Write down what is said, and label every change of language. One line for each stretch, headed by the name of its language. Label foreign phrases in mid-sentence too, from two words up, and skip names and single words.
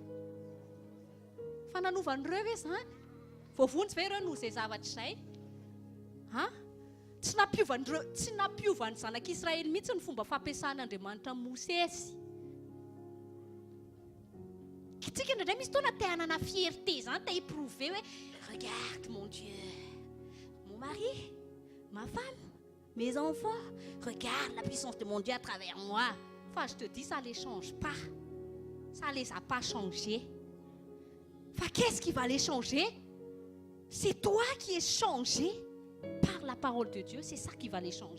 Malagasy: Fa nanovan'ireo ve izany? Voavonjy ve ireo noho izay zavatra izay? Tsy nampiovan'ny zanak'Israël mihitsy ny fomba fampiasan'Andriamanitra Mosesy. Tsika indray misy tona te hanana fierté zany, te éprouver hoe
French: regarde mon Dieu, mon mari, ma femme, mes enfants, regarde la puissance de mon Dieu à travers moi. Enfin, je te dis, ça les change pas. Ça les a pas changés. Enfin, qu'est-ce qui va les changer? C'est toi qui es changé par la parole de Dieu, c'est ça qui va les changer.